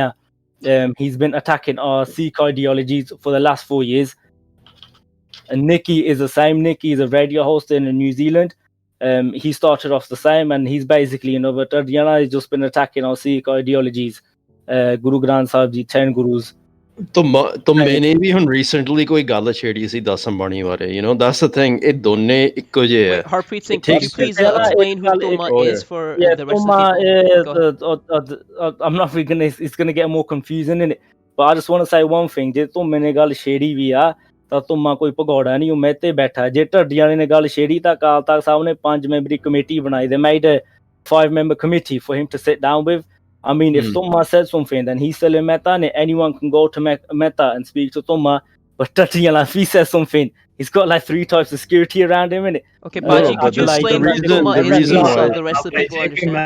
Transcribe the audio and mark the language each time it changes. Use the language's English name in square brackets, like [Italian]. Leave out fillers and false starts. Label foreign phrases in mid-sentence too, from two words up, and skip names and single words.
[English] He's been attacking our Sikh ideologies for the last 4 years. And Nicky is the same. Nicky is a radio host in New Zealand. He started off the same, and he's basically, but Tadriana has just been attacking our Sikh ideologies. Guru Granth Sahib ji, 10 gurus. [Hindi] तो मैंने भी [Punjabi] ਹੁਣ recently ਕੋਈ ਗੱਲ ਛੇੜੀ ਸੀ 10 ਅੰਬਾਣੀ ਬਾਰੇ, [English] that's the thing, [Punjabi] ਇਹ ਦੋਨੇ ਇੱਕੋ ਜਿਹੇ ਹੈ. [English] Harpreet Singh, could you please explain who Toma is for the rest of the people? I'm not gonna, it's gonna get more confusing in it, but I just want to say one thing. [Punjabi] ਜੇ ਤੁਮੇ ਨੇ ਗੱਲ ਛੇੜੀ ਵੀ ਆ ਤਾਂ ਤੁਮਾ ਕੋਈ ਭਗੌੜਾ ਨਹੀਂ, ਉਹ ਮਹਿਤੇ ਬੈਠਾ. ਜੇ ਢੱਡੀਆਂ ਨੇ ਗੱਲ ਛੇੜੀ ਤਾਂ ਅਕਾਲ ਤਖਤ ਸਾਹਿਬ ਨੇ 5 ਮੈਂਬਰੀ ਕਮੇਟੀ ਬਣਾਈ. [English] They made a 5-member committee for him to sit down with. I mean, if Tumma said something, then he's still in Meta, and anyone can go to Meta and speak to Tumma. But Tatiyala, if he says something, he's got like 3 types of security around him, innit? Okay, Baji, could you explain who Tumma is so the rest of the people understand?